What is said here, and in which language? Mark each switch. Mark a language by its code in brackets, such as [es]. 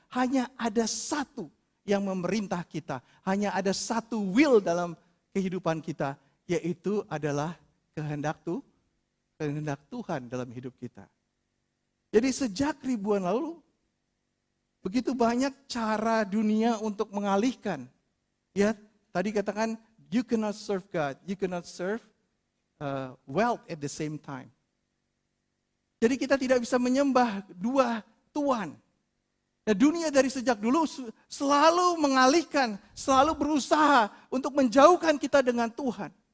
[id] Hanya ada satu yang memerintah kita. Hanya ada satu will dalam kehidupan kita, yaitu adalah kehendak Tuhan dalam hidup kita. Jadi sejak ribuan lalu, begitu banyak cara dunia untuk mengalihkan. Ya, tadi katakan, [en] you cannot serve God, you cannot serve wealth at the same time. [id] Jadi kita tidak bisa menyembah dua Tuhan. Nah, dunia dari sejak dulu selalu mengalihkan, selalu berusaha untuk menjauhkan kita dengan Tuhan.